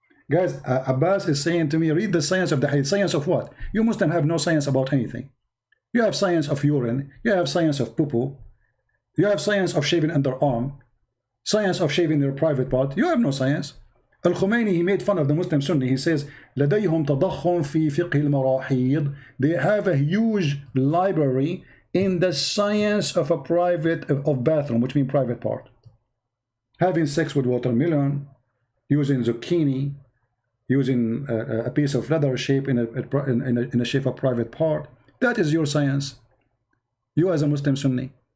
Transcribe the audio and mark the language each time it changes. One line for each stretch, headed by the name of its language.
English: Guys, Abbas is saying to me, read the science of the hadith. Science of what? You Muslims have no science about anything. You have science of urine. You have science of poo-poo. You have science of shaving underarm. Science of shaving your private part. You have no science. Al-Khomeini, he made fun of the Muslim Sunni. He says,
Arabic: لديهم تضخم في فقه المراحيض.
English: They have a huge library in the science of a private, of bathroom, which means private part. Having sex with watermelon, using zucchini, using a piece of leather shape in a shape of private part. That is your science. You as a Muslim Sunni.